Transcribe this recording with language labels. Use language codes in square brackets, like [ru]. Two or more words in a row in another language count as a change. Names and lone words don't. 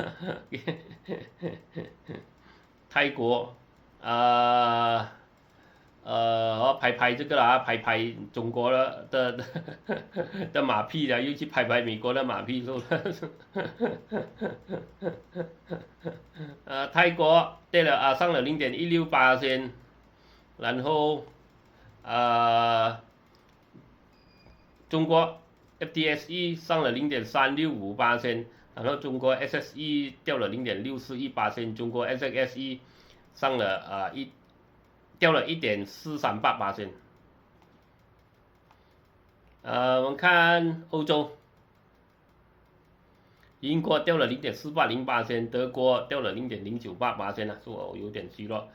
[zh] 泰國拍這個啦，拍中國的馬屁了，又去拍美國的馬屁，說泰國跌了上了0.168%，然後中國 FTSE 上了0.365%，然後中國 SSE 掉了0.641%，中国 SXE 上了掉了1.438%。我們看歐洲，英國掉了0.4808%，德國掉了0.098%啊，說有點虛弱。